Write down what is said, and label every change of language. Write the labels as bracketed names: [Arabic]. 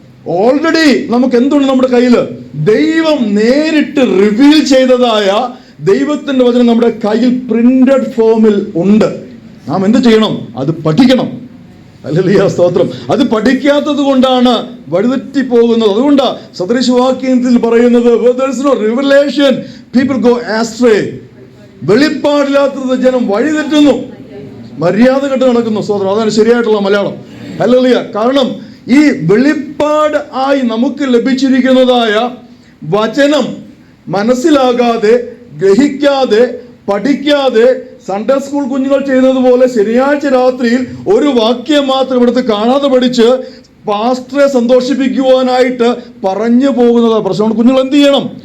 [Malayalam] Already നമുക്ക് എന്തുണ്ട് നമ്മുടെ കയ്യിൽ? ദൈവം നേരിട്ട് റിവീൽ ചെയ്തതായ ദൈവത്തിന്റെ വചനം നമ്മുടെ കയ്യിൽ പ്രിന്റഡ് ഫോമിൽ ഉണ്ട്. നാം എന്ത് ചെയ്യണം? അത് പഠിക്കണം. ഹല്ലേലൂയ. സ്തോത്രം. അത് പഠിക്കാത്തത് കൊണ്ടാണ് വഴിതെറ്റി പോകുന്നത്. അതുകൊണ്ടാണ് സദൃശവാക്യത്തിൽ പറയുന്നത്, [English] there is no revelation, people go astray. [Malayalam] വെളിപ്പാടില്ലാത്തത് ജനം വഴിതെറ്റുന്നു, മര്യാദ കെട്ട് നടക്കുന്നു. സ്തോത്രം. അതാണ് ശരിയായിട്ടുള്ള മലയാളം. ഹല്ലേലൂയ. കാരണം ഈ വെളിപ്പാട് ആയി നമുക്ക് ലഭിച്ചിരിക്കുന്നതായ വചനം മനസ്സിലാകാതെ, ഗ്രഹിക്കാതെ, പഠിക്കാതെ, സൺഡേ സ്കൂൾ കുഞ്ഞുങ്ങൾ ചെയ്യുന്നതുപോലെ ശനിയാഴ്ച രാത്രിയിൽ ഒരു വാക്യം മാത്രം എടുത്ത് കാണാതെ പഠിച്ച് പാസ്റ്ററെ സന്തോഷിപ്പിക്കുവാനായിട്ട് പറഞ്ഞു പോകുന്നതാണ് പ്രശ്നം. കുഞ്ഞുങ്ങൾ എന്ത് ചെയ്യണം?